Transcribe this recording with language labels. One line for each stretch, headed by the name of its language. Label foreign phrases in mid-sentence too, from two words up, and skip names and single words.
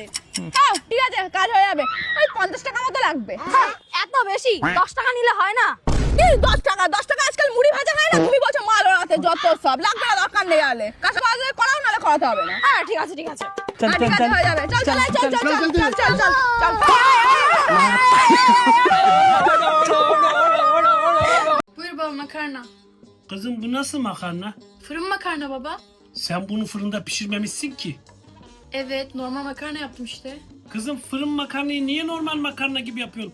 Bangla: হ্যাঁ, ঠিক আছে, কাজ হয়ে যাবে। ওই 50 টাকা মতো লাগবে। হ্যাঁ, এত বেশি? 10 টাকা নিলে হয় না? এই 10 টাকা আজকাল মুড়ি ভাজা হয় না? তুমি বলছো মাল ওড়াতে, যত সব লাগবে না, দরকার নেই। আলে কাছে বাজে করাও, নালে করাতে হবে না। হ্যাঁ, ঠিক আছে হ্যাঁ, ঠিক আছে, হয়ে যাবে। চল চল চল চল চল চল চল চল।
Turkish: Buyur baba makarna. Kızım bu nasıl makarna? Fırın makarna baba. Sen bunu fırında pişirmemişsin ki. Evet normal makarna yaptım işte. Kızım fırın makarnayı niye normal makarna gibi yapıyorsun?